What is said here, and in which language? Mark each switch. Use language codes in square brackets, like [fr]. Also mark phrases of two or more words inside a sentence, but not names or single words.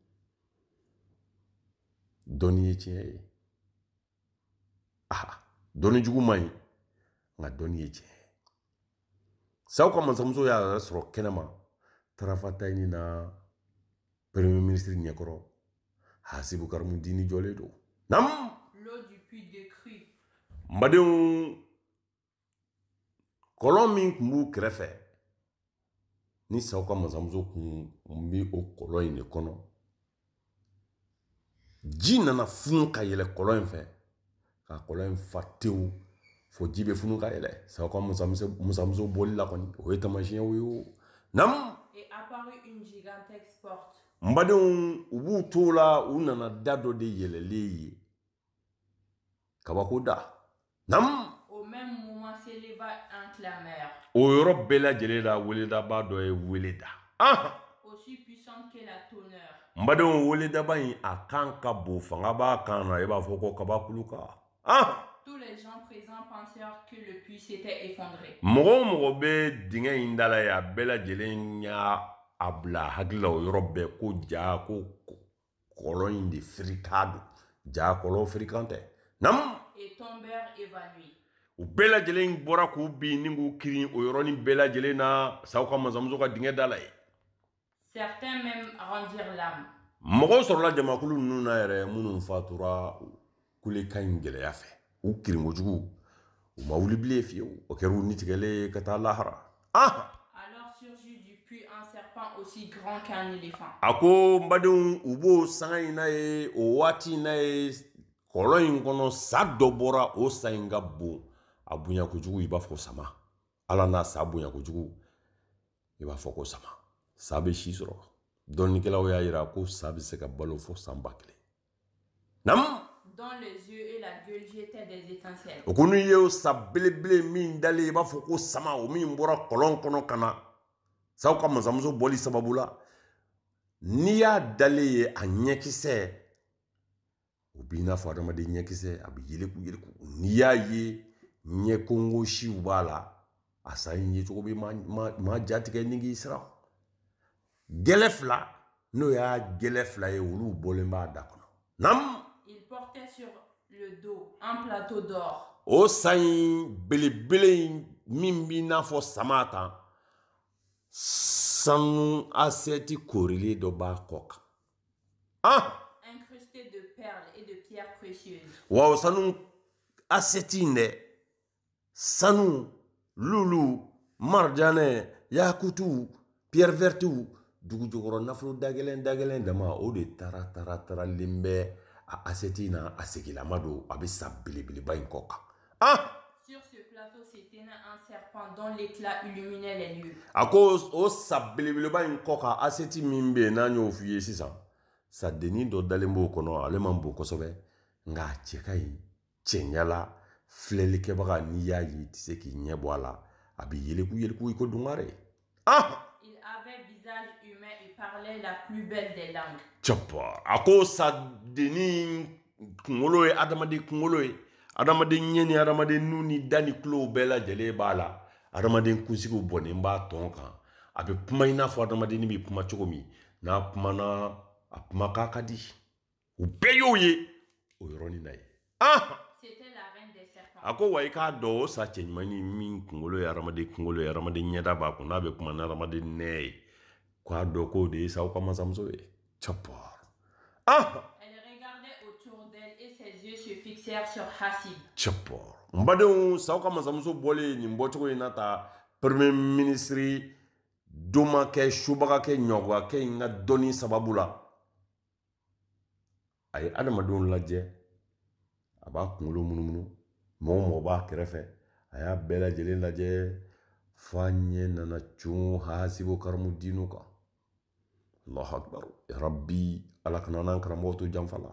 [bm] dɔnni ye tiɲɛ ye dɔnni jugu man ɲi nka dɔnni ye tiɲɛ ye saw ka masamuso y'a yɛrɛ sɔrɔ kɛnɛma tarafatayi na [fr] premier ministre [bm] ɲɛkɔrɔ hasibu karimudini jɔlen don nam [fr] L'eau du puits décrut. [bm] n badenw kɔlɔn min tun b'u kɛrɛfɛ ni saw ka masamuso kun bɛ o kɔlɔn in de kɔnɔ ji nana funu ka yɛlɛ kɔlɔn in fɛ ka kɔlɔn in fa tewu fo ji bɛ funu ka yɛlɛ saw ka masamuso bɔli la kɔni o ye tamasiyɛnw ye o nam [fr] Et apparut une gigantesque porte. [bm] n badenw u b'u t'o la u nana da dɔ de yɛlɛlen ye kabako da nam [fr] Au même moment s'éleva un clameur. [bm] o yɔrɔ bɛɛ lajɛlen la weledaba dɔ ye wele da [fr] Aussi puissante que la tonnerre. [bm] n badenw weledaba in a kan ka bon fanga b'a kan na i b'a fɔ ko kabakulu kan [fr] Tous les gens présents pensèrent que le puits s'était effondré. [bm] mɔgɔ o mɔgɔ bɛ dingɛ in da la ye a bɛɛ lajɛlen y'a bila hakili la o yɔrɔ bɛɛ ko ja ko kɔlɔn in de firikan don ja kɔlɔn firikan tɛ nam [fr] Et tombèrent évanouis. [bm] u bɛɛ lajɛlen bɔra k'u bin ni k'u kirin o yɔrɔnin bɛɛ lajɛlen na saw ka masamuso ka dingɛ da la ye [fr] Certains même rendirent l'âme. [bm] mɔgɔw sɔrɔla jamakulu ninnu na yɛrɛ minnu fatura kulekan in gɛlɛya fɛ u kirin kojugu u ma wuli bilen fiyewu o kɛra u ni tigɛlen ka taa lahara [fr] Alors surgit du puits un serpent aussi grand qu'un éléphant. [bm] a ko n badenw u b'o sanga in na ye o waati in na ye kɔlɔn in kɔnɔ sa dɔ bɔra o sa in ka bon a bonya kojugu i b'a fɔ sama ala n'a sa bonya kojugu i b'a fɔ ko sama sa bɛ si sɔrɔ dɔnnikɛlaw y'a yira ko sa bɛ se ka balo fo san 1000 nam [fr] Dont les yeux et la gueule jetaient des étincelles. [bm] o ko n'u ye o sa belebele min dalen i b'a fɔ ko sama o min bɔra kɔlɔn kɔnɔ ka na saw ka masamuso bɔli sababu la n'i y'a dalen ye a ɲɛkisɛ o b'i n'a fɔ adamaden ɲɛkisɛ a bɛ yeleku yeleku n'i y'a ye ɲɛ kongo siw b'a la a sa in ye cogo bɛ maa jatigɛ ni k'i siran gɛlɛ fila n'o y'a gɛlɛ fila ye olu bɔlen b'a da kɔnɔ nam [fr] Il portait sur le dos un plateau d'or. [bm] o san belebele min bi n'a fɔ sama kan sanu aseti korile dɔ b'a kɔ kan [fr] incrusté de perles et de pierres précieuses. [bm] Wa sanu aseti in dɛ sanu lulu marjanɛ yakutu [fr] pierre vertu [bm] dugu jukɔrɔ nafolo dagɛlɛn dama o de taralen bɛ a aseti na a segilama don a bɛ sa belebeleba in kɔ kan [fr] Sur ce plateau s'éteignait un serpent dont l'éclat illuminait les lieux. [bm] a ko o sa belebeleba in kɔ kan aseti min bɛ yen n'an y'o f'i ye sisan sadennin dɔ dalen b'o kɔnɔ ale man bon kosɛbɛ nka a cɛ ka ɲi cɛɲala filɛlikɛbaga n'i y'a ye i tɛ se k'i ɲɛ bɔ a la a bɛ yeleku i ko dungare [fr] Il avait visage humain et parlait la plus belle des langues. [bm] Capa a ko sadennin kunkolo ye adamaden kunkolo ye adamaden ɲɛ ni adamaden nu ni da ni tulo bɛɛ lajɛlen b'a la adamaden kunsigiw bɔnnen b'a tɔn kan a bɛ kuma i n'a fɔ adamaden bɛ kuma cogo min n'a kumana a kumakan ka di u bɛɛ y'o ye o yɔrɔnin na ye [fr] C'était la reine des serpents. [bm] a ko wa i k'a dɔn o sa cɛɲumanin min kunkolo ye adamaden ɲɛda b'a kun n'a bɛ kuma ni adamaden nɛ ye k'a dɔn k'o de ye sa aw ka masamuso ye Capa [fr] Elle regardait autour d'elle et ses yeux se fixèrent sur Hasib. [bm] Capa n badenw sa aw ka masamuso bɔlen nin bɔcogo in na ta [fr] premier ministre [bm] domakɛ subagakɛ ɲɔgɔnkɛ in ka dɔnni sababu la a ye adamadenw lajɛ a b'a kunkolo munumunu mɔgɔ b'a kɛrɛfɛ a y'a bɛɛ lajɛlen lajɛ f'a ɲɛ nana cun Hasibu karamu dinu kan [ar] الله أكبر يا رب [bm] ala kana n'an karamɔgɔ to janfa la